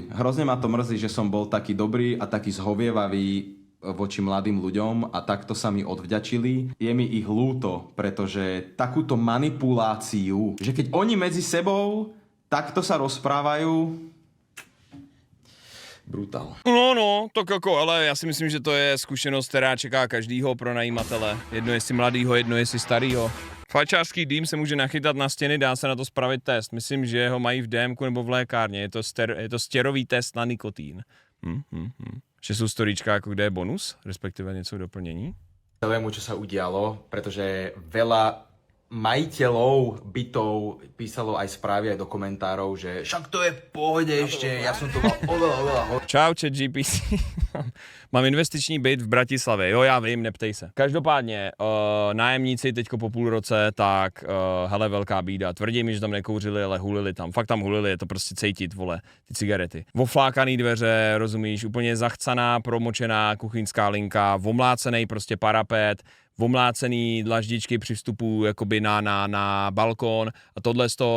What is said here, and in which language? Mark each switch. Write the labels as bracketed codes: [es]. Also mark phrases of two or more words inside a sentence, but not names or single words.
[sk] Hrozne ma to mrzí, že som bol taký dobrý a taký zhovievavý voči mladým ľuďom a takto sa mi odvďačili. Je mi ich ľúto, pretože takúto manipuláciu, že keď oni medzi sebou takto sa rozprávajú, brutál. [cs] No, tak jako, ale já si myslím, že to je zkušenost, která čeká každýho pronajímatele. Jedno jestli mladýho, jedno jestli starýho. Fajčářský dým se může nachytat na stěny, dá se na to spravit test. Myslím, že ho mají v DMku nebo v lékárně. Je to stěrový test na nikotín. [sk] Že sú storíčka, ako kde je bonus, respektíve niečo v doplnení. Celému, čo sa udialo, pretože veľa majiteľov bytov písalo aj správy, aj do komentárov, že však to je v pohode ešte, ja som to mal oveľa. [cs] Čau, ChatGPT. Mám investiční byt v Bratislave. Jo, já vím, neptej se. Každopádně, nájemníci teďko po půl roce, tak hele, velká bída. Tvrdí mi, že tam nekouřili, ale hulili tam. Fakt tam hulili, je to prostě cejtit, vole, ty cigarety. Voflákaný dveře, rozumíš, úplně zachcaná, promočená kuchyňská linka, vomlácený prostě parapet, vomlácený dlaždičky při vstupu jakoby na balkón a tohleto